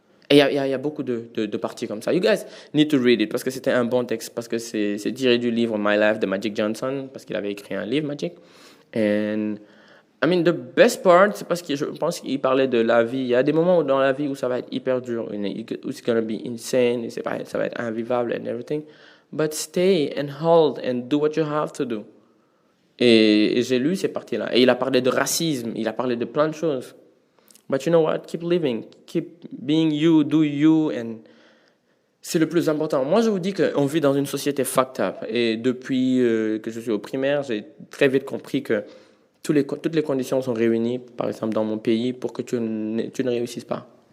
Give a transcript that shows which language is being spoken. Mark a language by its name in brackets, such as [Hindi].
[French] Et il y a beaucoup de parties comme ça. [English] You guys need to read it [French] parce que c'était un bon texte, parce que c'est tiré du livre My Life de Magic Johnson, parce qu'il avait écrit un livre, Magic. [English] And I mean, the best part, [French] c'est parce que je pense qu'il parlait de la vie. Il y a des moments dans la vie où ça va être hyper dur, où [English] it's gonna be insane, [French] et ça va être invivable [English] and everything. But stay and hold and do what you have to do. [French] Et j'ai lu ces parties-là. Et il a parlé de racisme, il a parlé de plein de choses. [English] But you know what? Keep living. Keep being you, do you, and [French] c'est le plus important. Moi, je vous dis qu'on vit dans une société fucked up. Et depuis que je suis au primaire, j'ai très vite compris que toutes les conditions sont réunies, par exemple dans mon pays, pour que tu ne réussisses pas.